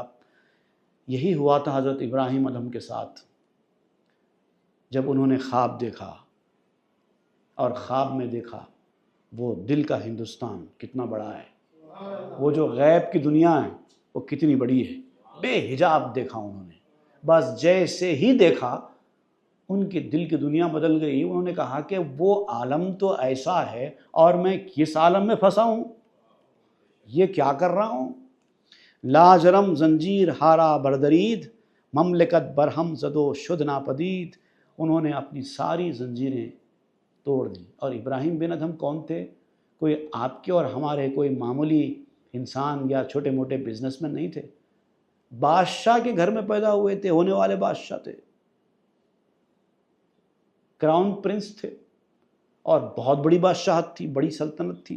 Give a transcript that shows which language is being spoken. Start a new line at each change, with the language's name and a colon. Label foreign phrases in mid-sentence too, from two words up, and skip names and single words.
Urdu: یہی ہوا تھا حضرت ابراہیم ادہم کے ساتھ، جب انہوں نے خواب دیکھا، اور خواب میں دیکھا وہ دل کا ہندوستان کتنا بڑا ہے، وہ جو غیب کی دنیا ہے وہ کتنی بڑی ہے، بے حجاب دیکھا انہوں نے۔ بس جیسے ہی دیکھا ان کے دل کی دنیا بدل گئی۔ انہوں نے کہا کہ وہ عالم تو ایسا ہے اور میں کس عالم میں پھنسا ہوں، یہ کیا کر رہا ہوں۔
Persian: لاجرم زنجیر ہارا بردرید، مملکت برہم زدو شد ناپدید۔
Urdu: انہوں نے اپنی ساری زنجیریں توڑ دی۔ اور ابراہیم بن ادہم کون تھے؟ کوئی آپ کے اور ہمارے کوئی معمولی انسان یا چھوٹے موٹے بزنس مین نہیں تھے، بادشاہ کے گھر میں پیدا ہوئے تھے، ہونے والے بادشاہ تھے، کراؤن پرنس تھے، اور بہت بڑی بادشاہت تھی، بڑی سلطنت تھی۔